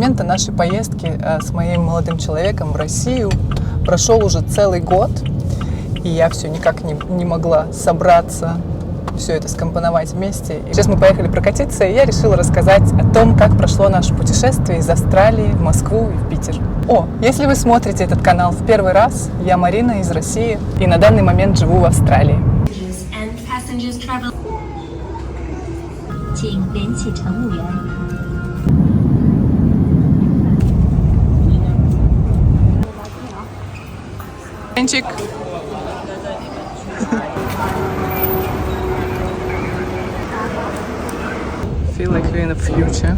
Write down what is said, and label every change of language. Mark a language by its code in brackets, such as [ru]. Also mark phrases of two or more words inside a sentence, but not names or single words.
[ru] нашей поездки с моим молодым человеком в Россию прошел уже целый год, и я все никак не могла собраться, все это скомпоновать вместе. И сейчас мы поехали прокатиться, и я решила рассказать о том, как прошло наше путешествие из Австралии в Москву и в Питер. Если вы смотрите этот канал в первый раз, я Марина из России, и на данный момент живу в Австралии. [zh] 请联系乘务员。 Янчик. [en] Feel like we're in the future.